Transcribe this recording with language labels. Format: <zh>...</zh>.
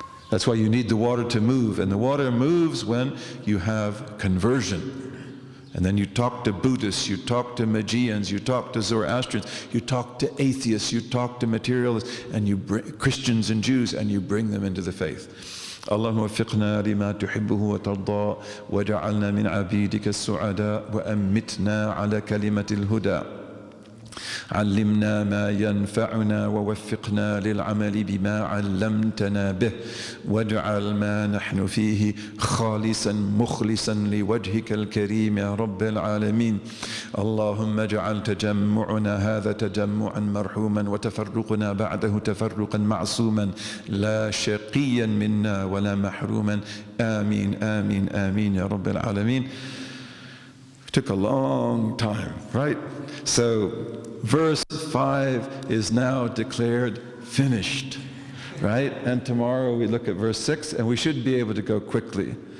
<en>That's why you need the water to move, and the water moves when you have conversion. And then you talk to Buddhists, you talk to Magians, you talk to Zoroastrians, you talk to atheists, you talk to materialists, and you bring Christians and Jews, and you bring them into the faith.</en> <ar>اللهم وفقنا لما تحبه وترضى وجعلنا من عبيدك السعداء وأمتنا على كلمة الهدى علمنا ما ينفعنا ووفقنا للعمل بما علمتنا به واجعل ما نحن فيه خالصا مخلصا لوجهك الكريم يا رب العالمين اللهم اجعل تجمعنا هذا تجمعا مرحوما وتفرقنا بعده تفرقا معصوما لا شقيا منا ولا محروما آمين آمين آمين يا رب العالمين.</ar> <en>It took a long time, right? So verse 5 is now declared finished, right? And tomorrow we look at verse 6, and we should be able to go quickly.</en>